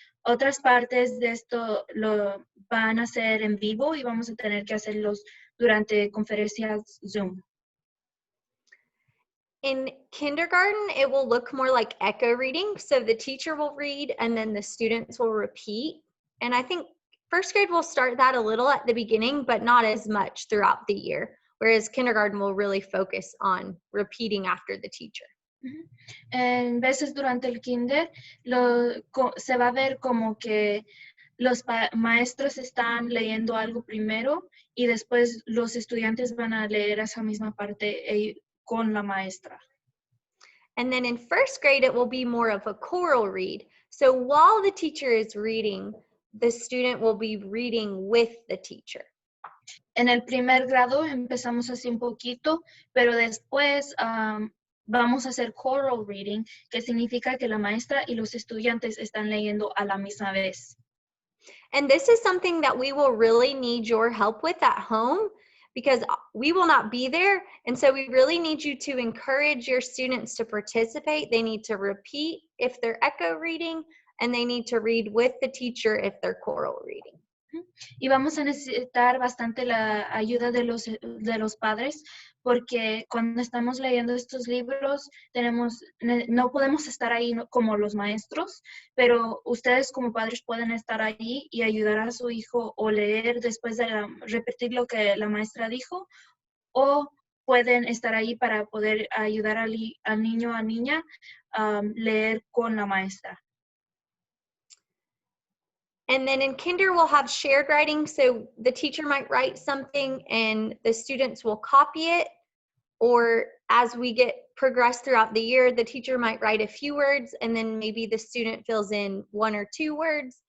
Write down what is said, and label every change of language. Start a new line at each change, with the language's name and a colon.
Spanish: Otras partes de esto lo van a hacer en vivo y vamos a tener que hacerlos durante conferencias Zoom.
English: In kindergarten, it will look more like echo reading. So the teacher will read and then the students will repeat. And I think first grade will start that a little at the beginning, but not as much throughout the year. Whereas kindergarten will really focus on repeating after the teacher.
Spanish: En veces durante el kinder se va a ver como que los maestros están leyendo algo primero y después los estudiantes van a leer esa misma parte con la maestra.
English: And then in first grade, it will be more of a choral read. So while the teacher is reading, the student will be reading with the teacher.
Spanish: En el primer grado empezamos así un poquito, pero después vamos a hacer choral reading, que significa que la maestra y los estudiantes están leyendo a la misma vez.
English: And this is something that we will really need your help with at home, because we will not be there. And so we really need you to encourage your students to participate. They need to repeat if they're echo reading, and they need to read with the teacher if they're choral reading.
Spanish: Y vamos a necesitar bastante la ayuda de los padres, porque cuando estamos leyendo estos libros no podemos estar ahí como los maestros, pero ustedes como padres pueden estar ahí y ayudar a su hijo o leer después de repetir lo que la maestra dijo, o pueden estar ahí para poder ayudar al niño o niña a leer con la maestra.
English: And then in kinder, we'll have shared writing. So the teacher might write something and the students will copy it. Or as we progress throughout the year, the teacher might write a few words and then maybe the student fills in 1 or 2 words.